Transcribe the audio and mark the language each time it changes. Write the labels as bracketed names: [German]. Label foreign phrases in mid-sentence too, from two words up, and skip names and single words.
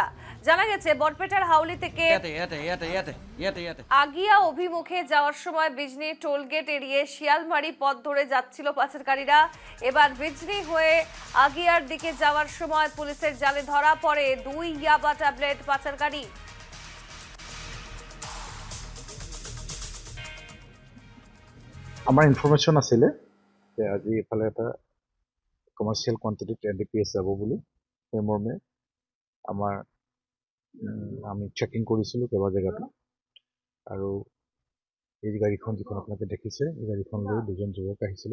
[Bangla] জানা গেছে বরপেটার হাউলি থেকে আগিয়া অভিমুখে যাওয়ার সময় বিজনি টোলগেট এড়িয়ে শিয়ালমারি পথ ধরে যাচ্ছিল পাচারকারীরা। এবার বিজনি হয়ে আগিয়ার দিকে যাওয়ার সময় পুলিশের জালে ধরা পড়ে 2 ইয়াবা ট্যাবলেট পাচারকারী। [Assamese] আমাৰ ইনফৰমেশ্যন আছিলে যে আজি এফালে এটা [English] commercial quantity [Assamese] এনডিপিএছ যাব বুলি। সেই মৰ্মে আমি চেকিং কৰিছিলোঁ কেইবা জেগাতো, আৰু এই গাড়ীখন যিখন আপোনালোকে দেখিছে, এই গাড়ীখন লৈ দুজন যুৱক আহিছিলে।